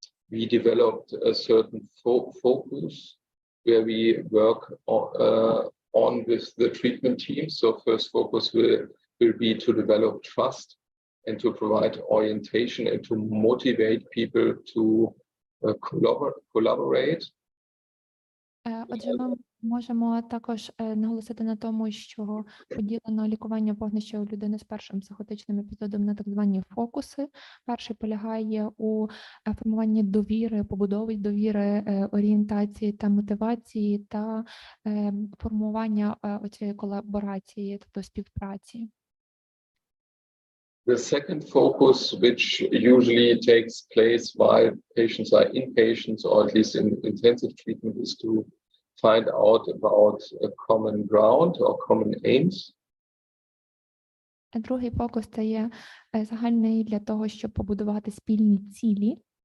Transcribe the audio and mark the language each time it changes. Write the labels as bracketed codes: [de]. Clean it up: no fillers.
[en] We developed a certain focus where we work on with the treatment team. So first focus will be to develop trust and to provide orientation and to motivate people to collaborate. [uk] Отже, ми можемо також наголосити на тому, що поділено лікування вогнища у людини з першим психотичним епізодом на так звані фокуси. Перший полягає у формуванні довіри, побудові довіри, орієнтації та мотивації та формування оцієї колаборації, тобто співпраці. [en] The second focus, which usually takes place while patients are inpatients or at least in intensive treatment, is to find out about a common ground or common aims. [uk] Другий фокус – це є загальний для того, щоб побудувати спільні цілі.